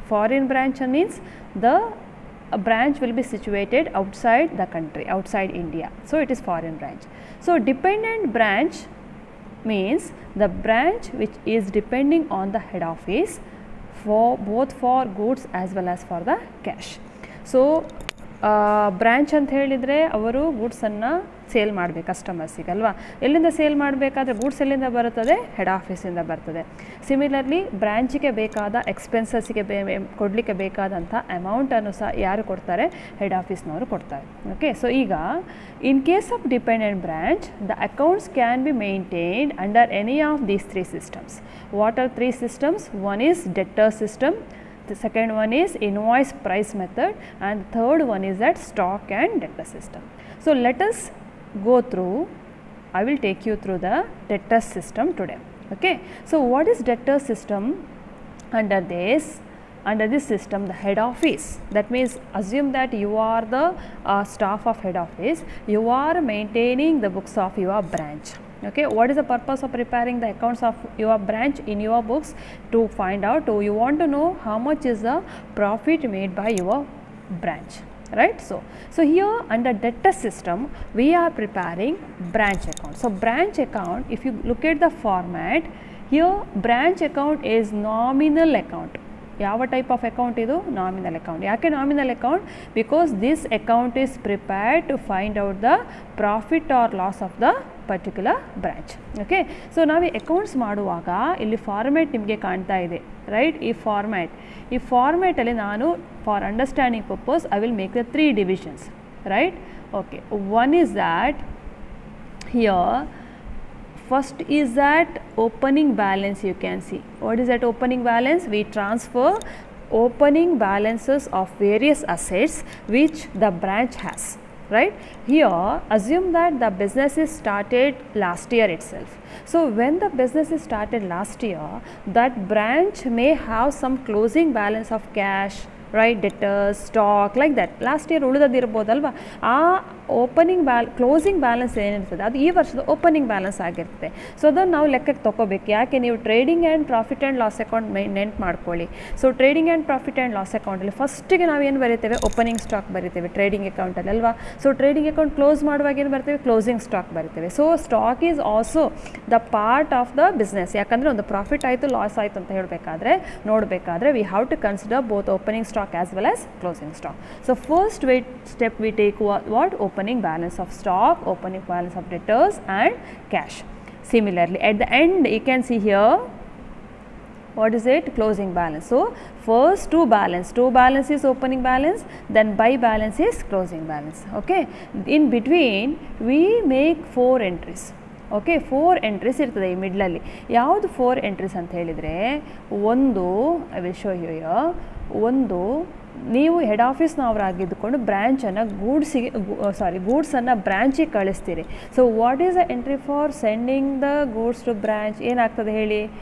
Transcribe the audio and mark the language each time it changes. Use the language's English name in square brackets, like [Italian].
[English] Foreign branch means a branch will be situated outside the country, outside India. So, it is foreign branch. So, dependent branch means the branch which is depending on the head office for both for goods as well as for the cash. [Kannada] So, branch ಅಂತ ಹೇಳಿದರೆ ಅವರು ಗೂಡ್ಸನ್ನು sale ಮಾಡಬೇಕು ಕಸ್ಟಮರ್ಸಿಗೆ ಅಲ್ವಾ. ಎಲ್ಲಿಂದ sale ಮಾಡಬೇಕಾದ್ರೆ goods ಎಲ್ಲಿಂದ ಬರುತ್ತದೆ, head ಆಫೀಸಿಂದ ಬರ್ತದೆ. ಸಿಮಿಲರ್ಲಿ ಬ್ರ್ಯಾಂಚಿಗೆ ಬೇಕಾದ ಎಕ್ಸ್ಪೆನ್ಸಸ್ಸಿಗೆ ಕೊಡಲಿಕ್ಕೆ ಬೇಕಾದಂಥ ಅಮೌಂಟನ್ನು ಸಹ ಯಾರು ಕೊಡ್ತಾರೆ, ಹೆಡ್ ಆಫೀಸ್ನವರು ಕೊಡ್ತಾರೆ. [English] Okay, so ಈಗ in case of dependent branch the accounts can be maintained under any of these three systems. What are three systems? One is debtor system, the second one is invoice price method, and the third one is that stock and debtor system. So, let us go through, I will take you through the debtor system today. Okay. So, what is debtor system? Under this system, the head office, that means assume that you are the staff of head office, you are maintaining the books of your branch. Okay, what is the purpose of preparing the accounts of your branch in your books? To find out, you want to know how much is the profit made by your branch, right? So here under debtor system we are preparing branch account. So branch account, if you look at the format here, branch account is nominal account. [Kannada] ಯಾವ type of account ಇದು? Nominal account. ಯಾಕೆ nominal account? [English] Because this account is prepared to find out the profit or loss of the particular branch. [Kannada] Okay, so ನಾವು ಈ accounts ಮಾಡುವಾಗ ಇಲ್ಲಿ format ನಿಮಗೆ ಕಾಣ್ತಾ ಇದೆ, ರೈಟ್? ಈ ಫಾರ್ಮ್ಯಾಟಲ್ಲಿ ನಾನು [English] For understanding purpose I will make the three divisions, right? Okay, one is that here first is that opening balance. You can see what is that opening balance? We transfer opening balances of various assets which the branch has, right? Here assume that the business is started last year itself. So when the business is started last year, that branch may have some closing balance of cash, right? Debtors, stock, like that. Last year [Kannada] ಉಳಿದದಿರ್ಬೋದಲ್ವಾ, ಆ opening closing balance ಏನಿರ್ತದೆ ಅದು ಈ ವರ್ಷದ opening balance ಆಗಿರ್ತದೆ. So ಅದನ್ನು ನಾವು ಲೆಕ್ಕಕ್ಕೆ ತೊಗೋಬೇಕು. ಯಾಕೆ? ನೀವು trading and profit and loss account ನೆನ್ಪು ಮಾಡ್ಕೊಳ್ಳಿ. So trading and profit and loss ಅಕೌಂಟಲ್ಲಿ ಫಸ್ಟಿಗೆ ನಾವು ಏನು ಬರೀತೇವೆ? ಓಪನಿಂಗ್ ಸ್ಟಾಕ್ ಬರಿತೇವೆ ಟ್ರೇಡಿಂಗ್ ಅಕೌಂಟಲ್ಲಿ ಅಲ್ವಾ. ಸೊ ಟ್ರೇಡಿಂಗ್ ಅಕೌಂಟ್ ಕ್ಲೋಸ್ ಮಾಡುವಾಗ ಏನು ಬರ್ತೇವೆ? Closing stock ಬರಿತೇವೆ. [English] So stock is also the part of the business. [Kannada] ಯಾಕಂದರೆ ಒಂದು ಪ್ರಾಫಿಟ್ ಆಯಿತು ಲಾಸ್ ಆಯಿತು ಅಂತ ನೋಡಬೇಕಾದ್ರೆ [English] We have to consider both opening stock as well as closing stock. So first step we take what? Opening balance of stock, opening balance of debtors and cash. Similarly at the end you can see here what is it? Closing balance. So first two balance is opening balance, then by balance is closing balance. Okay, in between we make 4 entries. [Kannada] Okay, 4 entries ಇರ್ತದೆ ಈ ಮಿಡ್ಲಲ್ಲಿ. ಯಾವುದು 4 entries ಅಂತ ಹೇಳಿದರೆ, ಒಂದು [English] I will show you here. [Kannada] ಒಂದು, ನೀವು head ಆಫೀಸ್ನವರಾಗಿದ್ದುಕೊಂಡು ಬ್ರ್ಯಾಂಚನ್ನು ಗೂಡ್ಸನ್ನು ಬ್ರ್ಯಾಂಚಿಗೆ ಕಳಿಸ್ತೀರಿ. [English] So what is the entry for sending the goods to branch? [Kannada] ಏನಾಗ್ತದೆ ಹೇಳಿ?